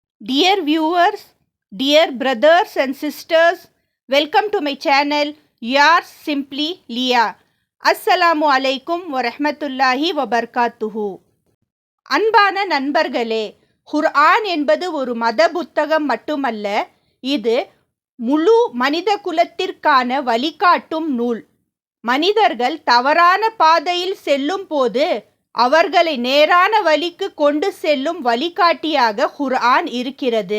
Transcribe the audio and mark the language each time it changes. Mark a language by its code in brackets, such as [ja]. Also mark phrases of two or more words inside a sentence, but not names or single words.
[en] Dear viewers, dear brothers and sisters, welcome to my channel, yours simply Leah. [ar] السلام عليكم ورحمة الله وبركاته. [ta] அன்பான நண்பர்களே, குர்ஆன் என்பது ஒரு மத புத்தகம் மட்டுமல்ல, இது முழு மனித குலத்திற்கான வழிகாட்டும் நூல். மனிதர்கள் தவறான பாதையில் செல்லும் போது அவர்களை நேரான வழிக்கு கொண்டு செல்லும் வழிகாட்டியாக குர்ஆன் இருக்கிறது.